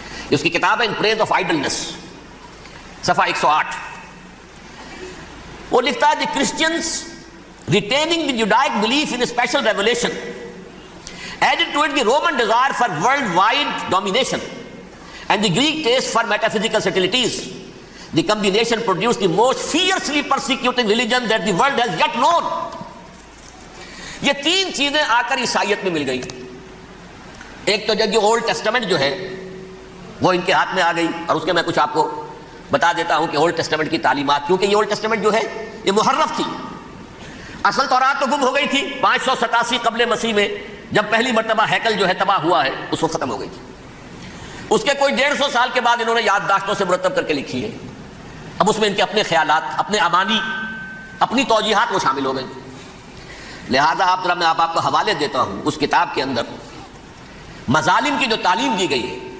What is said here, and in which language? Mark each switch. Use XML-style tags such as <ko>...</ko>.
<ur>اس کی کتاب ہے</ur> <en>In Praise of Idleness,</en> <ur>صفحہ 108۔ وہ لکھتا ہے</ur> <en>The Christians retaining the Judaic belief in special revelation added to it the Roman desire for worldwide domination and the Greek taste for metaphysical subtleties. The combination produced the most fiercely persecuting religion that the world has yet known.</en> <ur>یہ تین چیزیں آ کر عیسائیت میں مل گئی، ایک تو جو اولڈ ٹیسٹامنٹ جو ہے وہ ان کے ہاتھ میں آ گئی، اور اس کے میں کچھ آپ کو بتا دیتا ہوں کہ اولڈ ٹیسٹامنٹ کی تعلیمات، کیونکہ یہ اولڈ ٹیسٹامنٹ جو ہے یہ محرف تھی، اصل تورات تو گم ہو گئی تھی 587 قبل مسیح میں، جب پہلی مرتبہ ہیکل جو ہے تباہ ہوا ہے اس وقت ختم ہو گئی تھی، اس کے کوئی 150 سال کے بعد انہوں نے یادداشتوں سے مرتب کر کے لکھی ہے، اب اس میں ان کے اپنے خیالات، اپنے امانی، اپنی توجیحات وہ شامل ہو گئے۔ لہذا میں آپ کو حوالے دیتا ہوں، اس کتاب کے اندر مظالم کی جو تعلیم دی گئی ہے،</ur>